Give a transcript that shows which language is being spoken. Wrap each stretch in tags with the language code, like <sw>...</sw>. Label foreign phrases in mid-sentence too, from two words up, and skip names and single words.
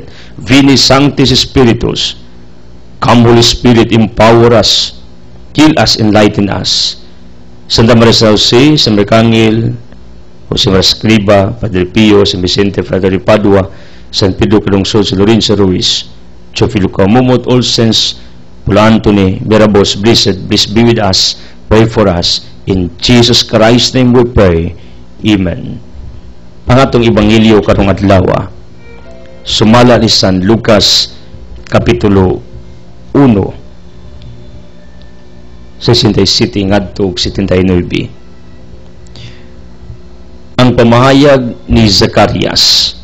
<la>Veni Sanctis Spiritus,</la> <en>come Holy Spirit, empower us, heal us, enlighten us. Santa Maria San Jose, San Mercangel, Jose Maria Escriba, Padre Pio, San Vicente, Father Padua, San Pedro Calungsod, San Lorenzo Ruiz, Chofilo Camumot, all saints, Pula Antony, Mirabos, blessed, please be with us, pray for us. In Jesus Christ's name we pray. Amen.</en> <ceb>Ang atong Ebanghelyo karong adlaw, sumala ni San Lucas, Kapitulo 1, 67 ngadto 79. Ang pamahayag ni Zacarias.</ceb>